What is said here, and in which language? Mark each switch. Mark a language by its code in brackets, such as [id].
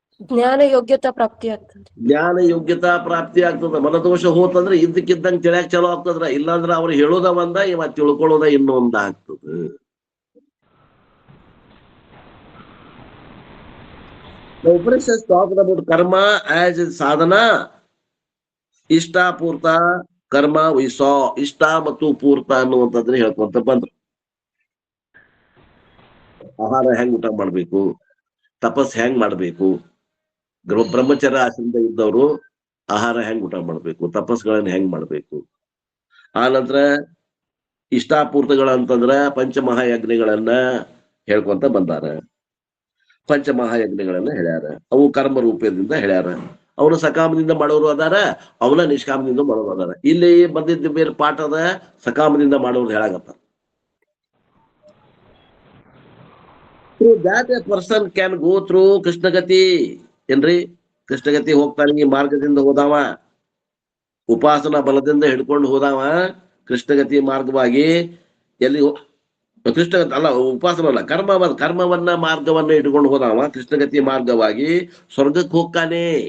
[kn] ಜ್ಞಾನ ಯೋಗ್ಯತಾ ಪ್ರಾಪ್ತಿ ಆಗ್ತದೆ. ಜ್ಞಾನ ಯೋಗ್ಯತಾ ಪ್ರಾಪ್ತಿ ಆಗ್ತದ. ಮನದೋಷ ಹೋತಂದ್ರೆ ಇದ್ದಕ್ಕಿದ್ದಂಗೆ ತಿಳಿಯಾಕ ಚಲೋ ಆಗ್ತದ್ರ. ಇಲ್ಲಾಂದ್ರೆ ಅವ್ರು ಹೇಳೋದ ಒಂದ, ಇವ ತಿಳ್ಕೊಳ್ಳೋದ ಇನ್ನೊಂದ ಆಗ್ತದ. [en] The Upanishads talked about karma as a sadhana. [kn] ಇಷ್ಟ ಪೂರ್ತ ಕರ್ಮ ವಿಸಾ. ಇಷ್ಟ ಮತ್ತು ಪೂರ್ತ ಅನ್ನುವಂಥದ್ದನ್ನ ಹೇಳ್ಕೊಂತ ಬಂದ್ರು. ಆಹಾರ ಹೆಂಗ್ ಊಟ ಮಾಡ್ಬೇಕು, ತಪಸ್ ಹೆಂಗ್ ಮಾಡ್ಬೇಕು, ಬ್ರಹ್ಮಚರ್ಯ ಆಶ್ರಮದ ಇದ್ದವರು ಆಹಾರ ಹೆಂಗ್ ಊಟ ಮಾಡ್ಬೇಕು, ತಪಸ್ಗಳನ್ನ ಹೆಂಗ್ ಮಾಡ್ಬೇಕು. ಆ ನಂತರ ಇಷ್ಟಾಪೂರ್ತಗಳಂತಂದ್ರ ಪಂಚಮಹಾಯಜ್ಞಗಳನ್ನ ಹೇಳ್ಕೊಂತ ಬಂದಾರ. ಪಂಚಮಹಾಯಜ್ಞಗಳನ್ನ ಹೇಳ್ಯಾರ. ಅವು ಕರ್ಮ ರೂಪದಿಂದ ಹೇಳ್ಯಾರ. ಅವನು ಸಕಾಮದಿಂದ ಮಾಡೋರು ಅದಾರ, ಅವನ ನಿಷ್ಕಾಮದಿಂದ ಮಾಡೋರು ಅದಾರ. ಇಲ್ಲಿ ಬಂದಿದ್ದ ಬೇರೆ ಪಾಠ ಅದ, ಸಕಾಮದಿಂದ ಮಾಡೋರು ಹೇಳಾಗತ್ತ. [en] Through that a person can go through ಕೃಷ್ಣಗತಿ. [kn] ಏನ್ರಿ? ಕೃಷ್ಣಗತಿ ಹೋಗ್ತಾನೆ. ಈ ಮಾರ್ಗದಿಂದ ಹೋದಾವ, ಉಪಾಸನಾ ಬಲದಿಂದ ಹಿಡ್ಕೊಂಡು ಹೋದಾವ ಕೃಷ್ಣಗತಿ ಮಾರ್ಗವಾಗಿ ಎಲ್ಲಿ ಕೃಷ್ಣಗತಿ ಅಲ್ಲ, ಉಪಾಸನ ಅಲ್ಲ, ಕರ್ಮವನ್ನ ಮಾರ್ಗವನ್ನ ಇಟ್ಕೊಂಡು ಹೋದಾವ ಕೃಷ್ಣಗತಿ ಮಾರ್ಗವಾಗಿ ಸ್ವರ್ಗಕ್ಕೆ ಹೋಗ್ತಾನೆ.